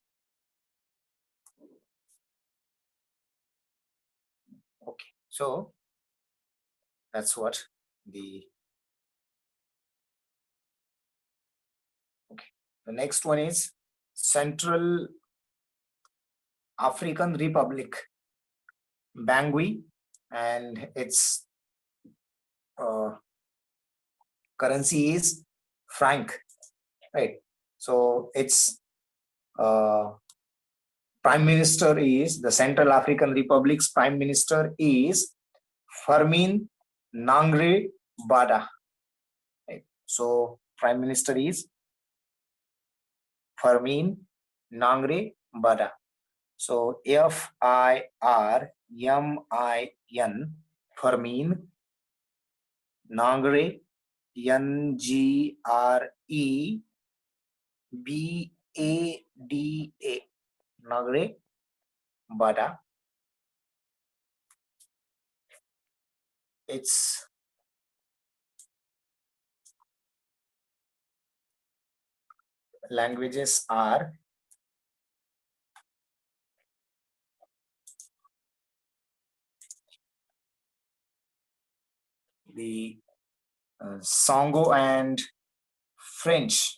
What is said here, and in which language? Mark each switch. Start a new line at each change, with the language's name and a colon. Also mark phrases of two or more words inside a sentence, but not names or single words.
English: Okay, so that's what the the next one is Central African Republic, Bangui, and its currency is franc, right? So it's Prime Minister is, the Central African Republic's Prime Minister is Fermin Nangre Bada. Right. So Prime Minister is Fermin Nangre Bada. So Firmin, Fermin Nangre, Nagrebada, Nagre Bada. Its languages are the Sango and French.